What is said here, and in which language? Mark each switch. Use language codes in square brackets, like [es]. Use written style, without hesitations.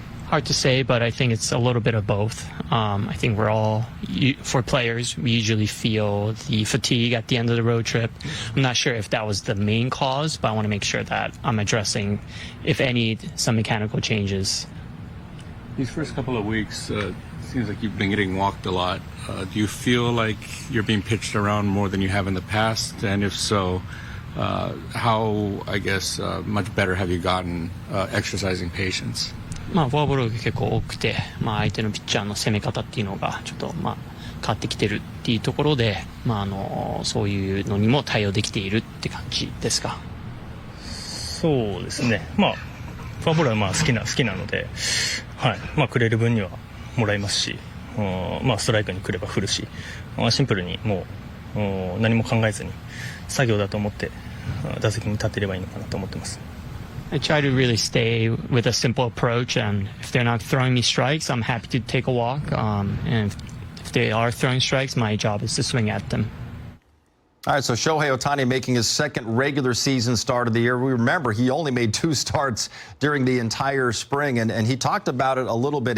[en] Hard to say, but I think it's a little bit of both. I think for players, we usually feel the fatigue at the end of the road trip. I'm not sure if that was the main cause, but I want to make sure that I'm addressing, if any, some mechanical changes. These first couple of weeks, seems like you've been getting walked a lot. Do you feel like you're being pitched around more than you have in the past? And if so, how, much better have you gotten exercising patience? [ja] フォアボールが結構多くて、相手のピッチャーの攻め方っていうのがちょっと変わってきてるっていうところで、そういうのにも対応できているって感じですか？そうですね。フォアボールは好きなので、くれる分にはもらいますし、ストライクに来れば振るし、シンプルにもう何も考えずに作業だと思って打席に立っていればいいのかなと思ってます。 [en] I try to really stay with a simple approach, and if they're not throwing me strikes, I'm happy to take a walk. And if they are throwing strikes, my job is to swing at them. All right, so Shohei Ohtani making his second regular season start of the year. We remember he only made 2 starts during the entire spring, and he talked about it a little bit.